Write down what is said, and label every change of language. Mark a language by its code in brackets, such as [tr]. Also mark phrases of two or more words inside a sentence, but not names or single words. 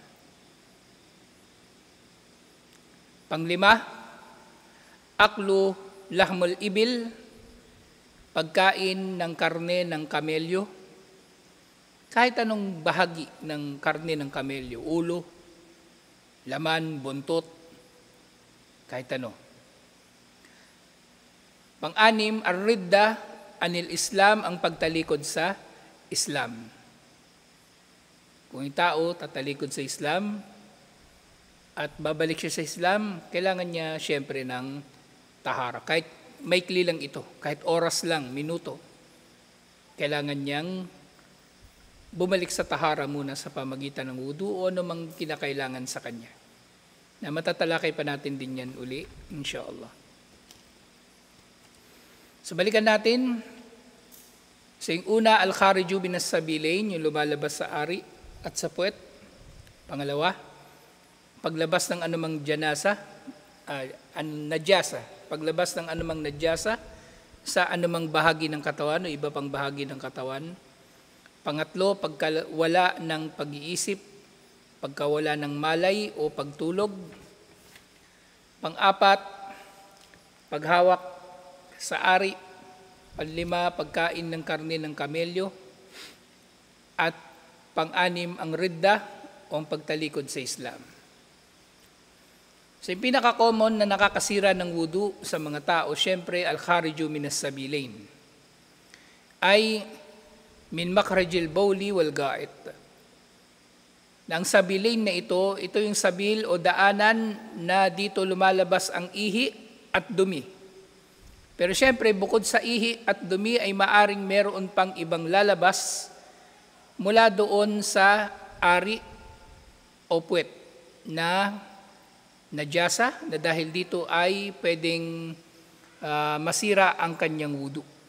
[tl] Panglima, [ar] أكل لحم الإبل, [tl] pagkain ng karne ng kamelyo. Kahit anong bahagi ng karne ng kamelyo, ulo, laman, buntot, kahit ano. Pang-anim, [ar] الردة عن الإسلام, [tl] ang pagtalikod sa Islam. Kung yung tao tatalikod sa Islam at babalik siya sa Islam, kailangan niya siyempre ng tahara. Kahit maikli lang ito, kahit oras lang, minuto, kailangan niyang bumalik sa tahara muna sa pamagitan ng wudu o anumang kinakailangan sa kanya. Na matatalakay pa natin din yan uli, insyaAllah. So balikan natin. So yung una, [ar] الخارج من السبيلين, [tl] yung lumalabas sa ari at sa puwet. Pangalawa, paglabas ng anumang najasa, paglabas ng anumang najasa sa anumang bahagi ng katawan o iba pang bahagi ng katawan. Pangatlo, pagkawala ng pag-iisip, pagkawala ng malay o pagtulog. Pang-apat, paghawak sa ari. Panlima, pagkain ng karne ng kamelyo. At pang-anim, ang ridda o ang pagtalikod sa Islam. So yung pinaka-common na nakakasira ng wudu sa mga tao, syempre, [ar] الخارج من السبيلين أي من مخرج البول والغائط. [tl] Ang sabilain na ito yung sabil o daanan na dito lumalabas ang ihi at dumi. Pero syempre, bukod sa ihi at dumi ay maaring meron pang ibang lalabas mula doon sa ari o puwet na najasa, na dahil dito ay pwedeng masira ang kanyang wudu.